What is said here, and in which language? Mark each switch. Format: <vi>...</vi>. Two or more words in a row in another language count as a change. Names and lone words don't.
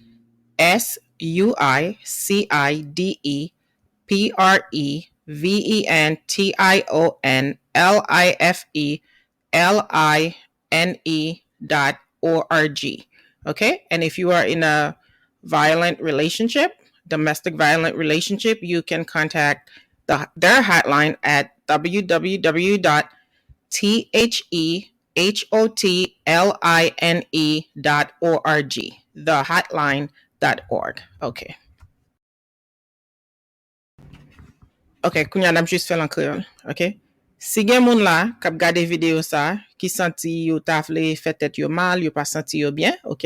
<en>SUICIDEPREVENTIONLIFE.org. Okay? And if you are in a violent relationship, domestic violent relationship, you can contact their hotline at www.thehotline.org. Thehotline.org. Okay.</en> <ht>Ok, kounya nam juste fè lan kreol. Ok? Si gen moun la kap gade video sa, ki santi yo ta vle fè tèt yo mal, yo pa santi yo bien, ok?</ht>